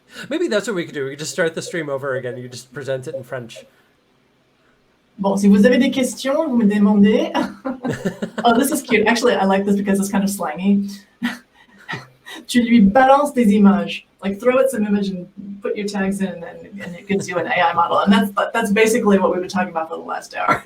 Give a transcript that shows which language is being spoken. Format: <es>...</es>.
<en>Maybe that's what we could do. We could just start the stream over again. You just present it in French.</en> <fr>Bon, si vous avez des questions, vous me demandez.</fr> <en>Oh, this is cute. Actually, I like this because it's kind of slangy.</en> <fr>Tu lui balances des images.</fr> <en>Like throw it some image and put your tags in, and it gives you an AI model. And that's basically what we've been talking about for the last hour.</en>